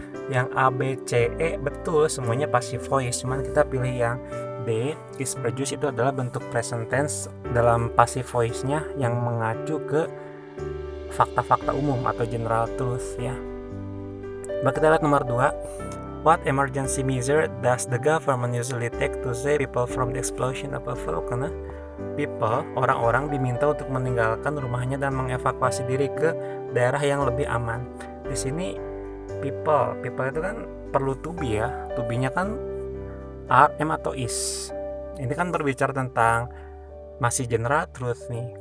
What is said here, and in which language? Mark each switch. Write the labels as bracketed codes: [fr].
[id] Yang A, B, C, E betul, semuanya passive voice, cuman kita pilih yang D, is produce. Itu adalah bentuk present tense dalam passive voice-nya yang mengacu ke fakta-fakta umum atau general truth ya. Coba kita lihat nomor 2. [en] What emergency measure does the government usually take to save people from the explosion of a volcano? [id] People, orang-orang diminta untuk meninggalkan rumahnya dan mengevakuasi diri ke daerah yang lebih aman. Di sini people itu kan perlu to be ya. To be-nya kan are, am atau is. Ini kan berbicara tentang masih general truth nih.